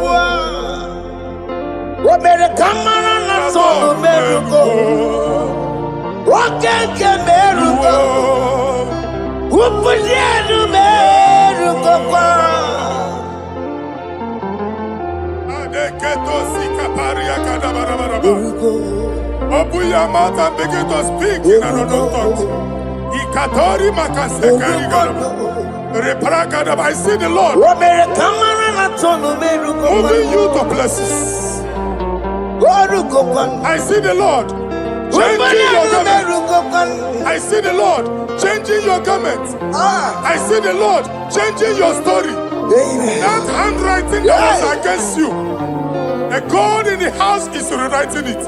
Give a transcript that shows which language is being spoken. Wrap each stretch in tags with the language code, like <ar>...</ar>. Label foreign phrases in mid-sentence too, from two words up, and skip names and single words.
<en>America Marana Togo Merugo. Wakeke merugo, upulienu merugo kwa. Adeketo sikaparia kadabarabaraba. Open your mouth and begin to speak in another tongue. Ikatori makasekari garaba. Reprakadaba. I see the Lord Wamere kamara na tono merugo kwa. moving you to places. Warugo kwa. I see the Lord changing your garment. I see the Lord changing your garment. I see the Lord changing your story. Amen. That handwriting that was against you, the God in the house is rewriting it.</en>